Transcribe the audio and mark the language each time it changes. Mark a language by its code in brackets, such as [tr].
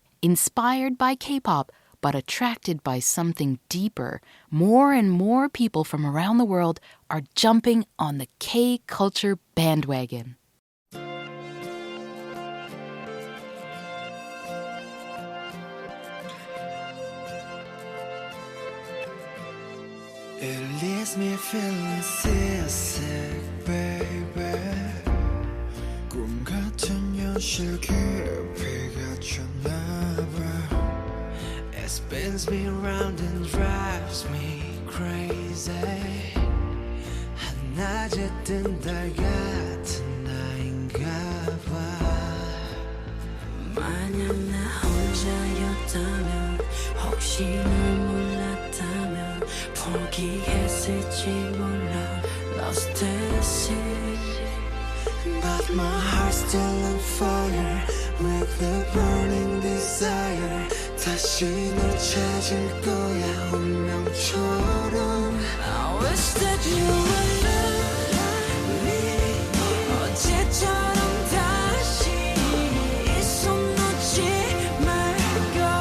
[en] Inspired by K-pop, but attracted by something deeper, more and more people from around the world are jumping on the K-culture bandwagon. It leaves me feeling seasick, baby. [ko] 꿈 같은 현실 깊이가 쳤나봐. [en] It spins me round and drives me crazy. [ko] 한낮에 뜬 달 같은 나인가봐. 만약 나 혼자였다면 혹시 널 몰랐다면 포기했을지 몰라 [en] lost at sea But my heart's still on fire with a burning desire [ko] 다시 널 찾을 거야 운명처럼 [en] I wish that you were me [ko] 어제처럼 다시 이 손 놓지 말고